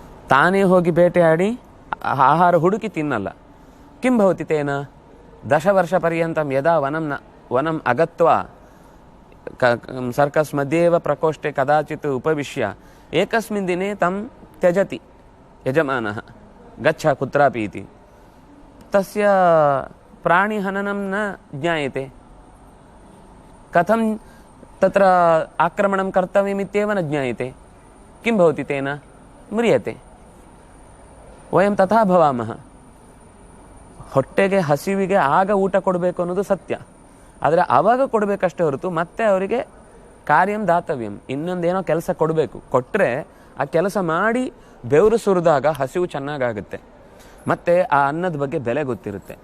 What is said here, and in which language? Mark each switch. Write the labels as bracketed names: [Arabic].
[Kannada] ताನೇ ಹೋಗಿ ಬೇಟೆಯಾಡಿ ಆಹಾರ ಹುಡುಕಿ ತಿನ್ನಲ್ಲ. [Sanskrit] किं भवति तेन? 10 वर्षपर्यन्तं यदा वनम् अगत्वा सर्कस् मध्ये एव प्रकोष्ठे कदाचित् उपविश्य एकस्मिन् दिने तं त्यजति यजमानः, गच्छ कुत्रापि इति. तस्य प्राणिहननं न ज्ञायते. कथं तत्र आक्रमणं कर्तव्यमित्येव न ज्ञायते. किं भवति तेन? ಮ್ರಿಯತೆ. ವಯಂ ತಥಾ ಭವಾಮಹ. [Kannada] ಹೊಟ್ಟೆಗೆ ಹಸಿವಿಗೆ ಆಗ ಊಟ ಕೊಡಬೇಕು ಅನ್ನೋದು ಸತ್ಯ. ಆದರೆ ಆವಾಗ ಕೊಡಬೇಕಷ್ಟೇ ಹೊರತು ಮತ್ತೆ ಅವರಿಗೆ [Sanskrit] ಕಾರ್ಯಂ ದಾತವ್ಯಂ, [Kannada] ಇನ್ನೊಂದೇನೋ ಕೆಲಸ ಕೊಡಬೇಕು. ಕೊಟ್ಟರೆ ಆ ಕೆಲಸ ಮಾಡಿ ಬೆವರು ಸುರಿದಾಗ ಹಸಿವು ಚೆನ್ನಾಗಾಗುತ್ತೆ, ಮತ್ತೆ ಆ ಅನ್ನದ ಬಗ್ಗೆ ಬೆಲೆ ಗೊತ್ತಿರುತ್ತೆ.